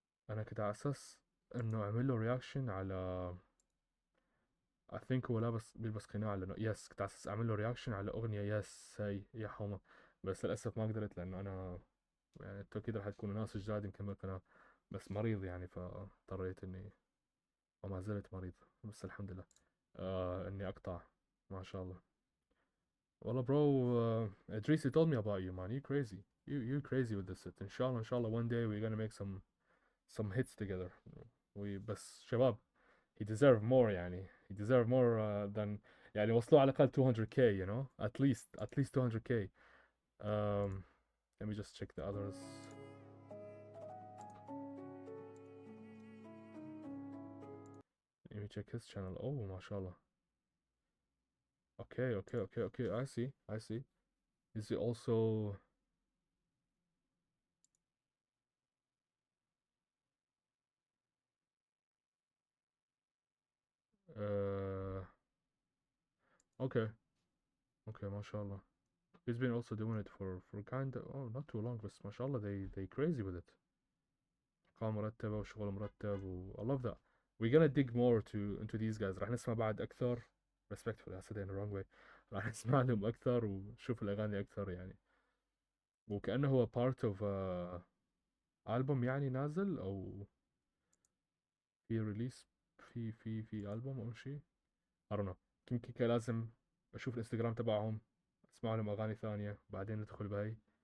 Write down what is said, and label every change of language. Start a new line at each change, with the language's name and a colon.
Arabic: أنا كنت على أساس إنه أعمل له رياكشن على
English: I think
Arabic: هو بيلبس قناع لأنه يس كنت على أساس أعمل له رياكشن على أغنية يس هي يا حومة بس للأسف ما قدرت لأنه أنا يعني انتوا أكيد رح تكونوا ناس جداد نكمل قناة بس مريض يعني فاضطريت إني وما زلت مريض بس الحمد لله إني أقطع ما شاء الله. والله
English: bro, Idris told me about you, man. You crazy. You crazy with this shit. Inshallah, one day we're gonna make some hits together.
Arabic: بس شباب,
English: he deserve more
Arabic: يعني.
English: He deserve more than
Arabic: يعني وصلوا على الأقل
English: 200k, you know? At least 200k. Let me just check the others. Let me check his channel. Oh, mashallah. Okay. I see. Is he also... Uh, okay, mashallah. He's been also doing it for kind of, oh, not too long, but mashallah, they crazy with it.
Arabic: إقامة مرتبة وشغل مرتب
English: I love that. We're gonna dig more into these guys.
Arabic: راح نسمع بعد أكثر.
English: Respectfully, I said it in the wrong way.
Arabic: راح نسمع لهم أكثر ونشوف الأغاني أكثر يعني. وكأنه هو
English: part of album
Arabic: يعني نازل أو في release في album أو شيء.
English: I don't know.
Arabic: يمكن كان لازم أشوف الانستغرام تبعهم, أسمع لهم أغاني ثانية بعدين ندخل بهاي.